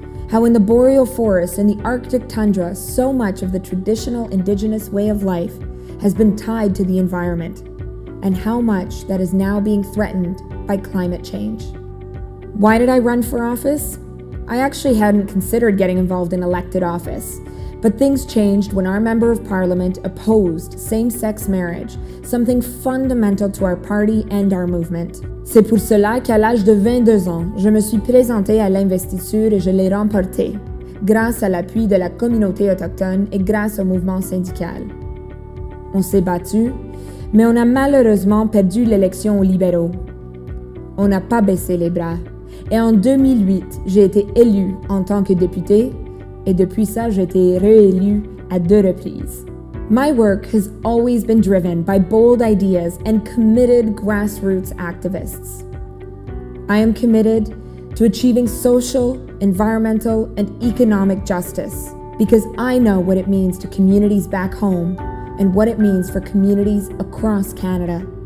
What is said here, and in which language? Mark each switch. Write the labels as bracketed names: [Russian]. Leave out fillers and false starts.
[English] How in the boreal forests and the Arctic tundra, so much of the traditional Indigenous way of life has been tied to the environment, and how much that is now being threatened by climate change. Why did I run for office? I actually hadn't considered getting involved in elected office, but things changed when our member of parliament opposed same-sex marriage, something fundamental to our party and our movement. [French] C'est pour cela qu'à l'âge de 22 ans, je me suis présentée à l'investiture et je l'ai remportée, grâce à l'appui de la communauté autochtone et grâce au mouvement syndical. On s'est battu, mais on a malheureusement perdu l'élection aux libéraux. On n'a pas baissé les bras. Et en 2008, j'ai été élue en tant que députée, et depuis ça, j'ai été réélue à 2 reprises. [English] My work has always been driven by bold ideas and committed grassroots activists. I am committed to achieving social, environmental, and economic justice because I know what it means to communities back home and what it means for communities across Canada.